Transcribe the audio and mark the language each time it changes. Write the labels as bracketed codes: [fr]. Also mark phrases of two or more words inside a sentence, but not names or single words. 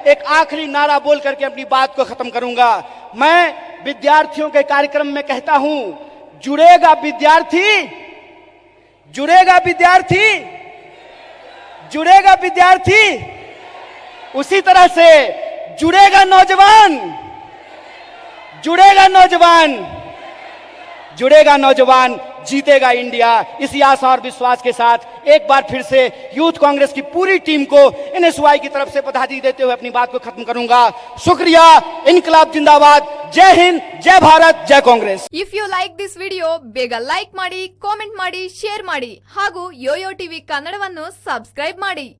[hi] एक आखिरी नारा बोल करके अपनी बात को खत्म करूंगा। मैं विद्यार्थियों के कार्यक्रम में कहता हूं, जुड़ेगा विद्यार्थी, जुड़ेगा विद्यार्थी, जुड़ेगा विद्यार्थी, उसी तरह से जुड़ेगा नौजवान, जुड़ेगा नौजवान, जुड़ेगा नौजवान, जीतेगा इंडिया। इसी आशा और विश्वास के साथ एक बार फिर से यूथ कांग्रेस की पूरी टीम को एनएसवाई की तरफ से बधाई देते हुए अपनी बात को खत्म करूंगा। शुक्रिया, इनकलाब जिंदाबाद, जय हिंद, जय भारत, जय कांग्रेस। [en] If you like this [kn] ವಿಡಿಯೋ ಬೇಗ ಲೈಕ್ ಮಾಡಿ, ಕಾಮೆಂಟ್ ಮಾಡಿ, ಶೇರ್ ಮಾಡಿ ಹಾಗೂ ಯೋಯೋ ಟಿವಿ ಕನ್ನಡವನ್ನು ಸಬ್ಸ್ಕ್ರೈಬ್ ಮಾಡಿ।